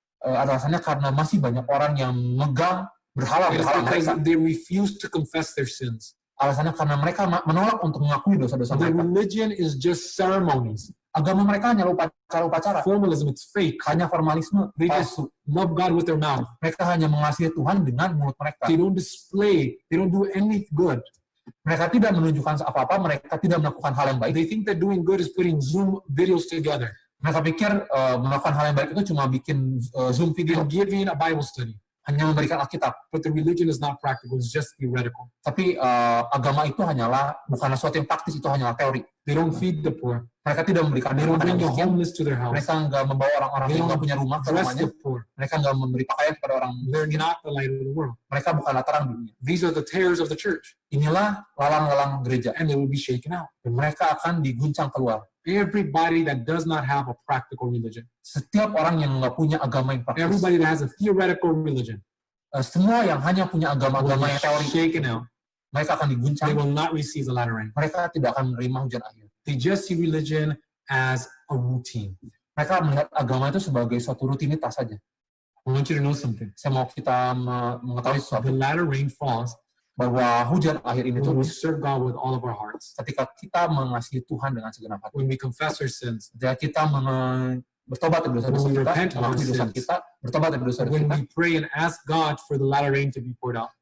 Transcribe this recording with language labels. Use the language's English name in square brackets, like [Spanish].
[Indonesian] alasannya karena masih banyak orang yang megang [English] It is [Indonesian] berhala-berhala [English] because [Indonesian] mereka. [English] they refuse to confess their sins. [Indonesian] Alasannya karena mereka menolak untuk mengakui dosa-dosa [English] The [Indonesian] mereka. [English] religion is just ceremonies. [Indonesian] Agama mereka hanya upacara-upacara, [English] Formalism, it's fake. [Indonesian] hanya formalisme, [English] They just [Indonesian] palsu. [English] love God with their mouth. [Indonesian] Mereka hanya mengasihi Tuhan dengan mulut mereka. [English] They don't display, they don't do any good. [Indonesian] Mereka tidak menunjukkan apa-apa, mereka tidak melakukan hal yang baik. [English] They think that doing good is putting Zoom videos together [Indonesian] Mereka pikir melakukan hal yang baik itu cuma bikin Zoom video, [English] and giving a Bible study. [Indonesian] hanya memberikan Alkitab. [English] But the religion is not practical, it's just theoretical. [Indonesian] Tapi agama itu hanyalah, bukanlah sesuatu yang praktis, itu hanyalah teori. [English] They don't feed the poor. [Indonesian] Mereka tidak memberikan [English] They don't [Indonesian] makanan [English] bring the [Indonesian] yang miskin. [English] homeless to their house. [Indonesian] Mereka nggak membawa orang-orang [English] They [Indonesian] yang [English] don't [Indonesian] nggak punya rumah ke [English] Dress [Indonesian] rumahnya. [English] the poor. [Indonesian] Mereka nggak memberi pakaian kepada orang [English] They're [Indonesian] miskin. [English] not the light of the world. [Indonesian] Mereka bukanlah terang dunia. [English] These are the tares of the church, [Indonesian] Inilah lalang-lalang gereja. [English] and they will be shaken out. [Indonesian] Dan mereka akan diguncang keluar. [English] Everybody that does not have a practical religion, [Indonesian] Setiap orang yang nggak punya agama yang praktis, [English] everybody that has a theoretical religion, [Indonesian] semua yang hanya punya [English] will [Indonesian] agama-agama yang [English] be [Indonesian] teori, [English] shaken out. [Indonesian] mereka akan diguncang. [English] They will not receive the latter rain. [Indonesian] Mereka tidak akan menerima hujan akhir. [English] They just see religion as a routine. [Indonesian] Mereka melihat agama itu sebagai suatu rutinitas saja. [English] I want you to know something. [Indonesian] Saya mau kita mengetahui [English] The [Indonesian] sesuatu, [English] latter rain falls [Indonesian] bahwa hujan akhir ini [English] when we [Indonesian] turun [English] serve God with all of our hearts. [Indonesian] ketika kita mengasihi Tuhan dengan segenap hati. [English] When we confess our sins. [Indonesian] Ketika kita bertobat dari dosa-dosa [English] When we [Indonesian] kita, [English] repent of our [Indonesian] mengakui dosa [English] sins. [Indonesian] kita, bertobat dari dosa-dosa [English] When [Indonesian] kita. [English] we pray and ask God for the latter rain to be poured out.